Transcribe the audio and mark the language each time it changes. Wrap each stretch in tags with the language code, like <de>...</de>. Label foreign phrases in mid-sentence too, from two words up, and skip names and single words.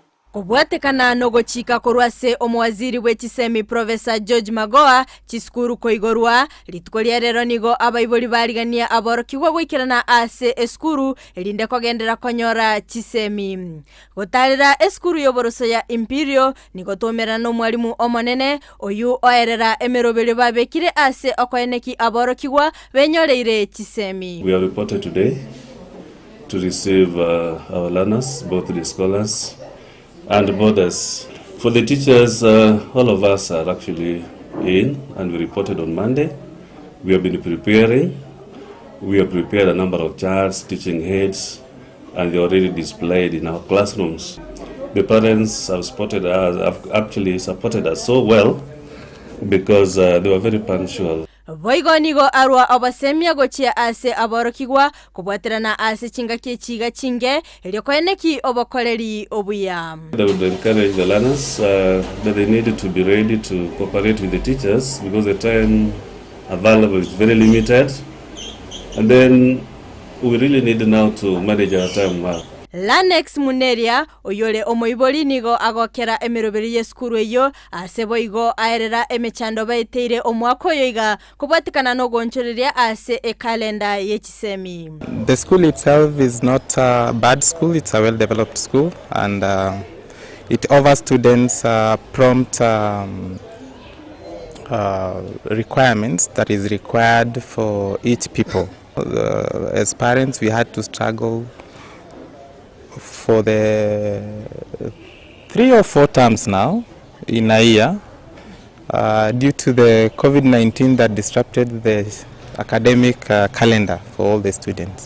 <guz>Kubwatekana nogochika korwase omwaziri w'ekisemi Professor George Magoha chiskuru koigorwa litkolia rero nigo abaiboli baligania aborokiwa gwikirana ase eskuru elinde kogendera konyora chisemi gotalira eskuru yoboroso ya Imperial nigo tomera no mwalimu omonene oyu oerera emerobele babekire ase okoeneki aborokiwa benyoleire chisemi.</guz> <en>We are reported today to receive our learners, both the scholars and boarders. For the teachers, all of us are actually in, and we reported on Monday. We have been preparing. We have prepared a number of charts, teaching aids, and they are already displayed in our classrooms. The parents have actually supported us so well because they were very punctual.</en> <guz>Voigo nigo arwa abasemia gochia ase aborokigwa kubwaterana ase chingaki chiga chinge eliokoeneki obokoleri obuya.</guz> <en>They would encourage the learners that they needed to be ready to cooperate with the teachers because the time available is very limited, and then we really need now to manage our time well.</en> <guz>Lanex Muneria oyole omoiboli nigo agokera emiroberi yeskuru eyo aseboigo aerera emechando baiteire omwako yoiga kubwatikana no gonchoreria ase kalenda yechisemi.</guz> <en>The school itself is not a bad school, it's a well-developed school, and it offers students prompt requirements that is required for each people. As parents, we had to struggle for the 3 or 4 terms now in a year due to the COVID-19 that disrupted the academic calendar for all the students.</en>